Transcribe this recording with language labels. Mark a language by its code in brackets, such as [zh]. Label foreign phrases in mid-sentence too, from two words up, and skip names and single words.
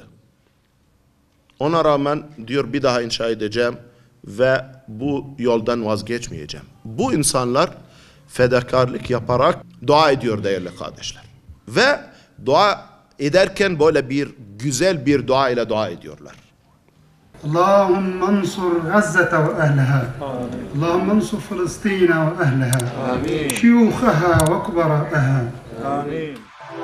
[tr] Ona rağmen diyor bir daha inşa edeceğim ve bu yoldan vazgeçmeyeceğim. Bu insanlar fedakarlık yaparak dua ediyor değerli kardeşler. Ve dua ederken böyle bir güzel bir dua ile dua ediyorlar. [ar] اللهم انصر غزة وأهلها اللهم انصر فلسطين وأهلها شيوخها وكبراءها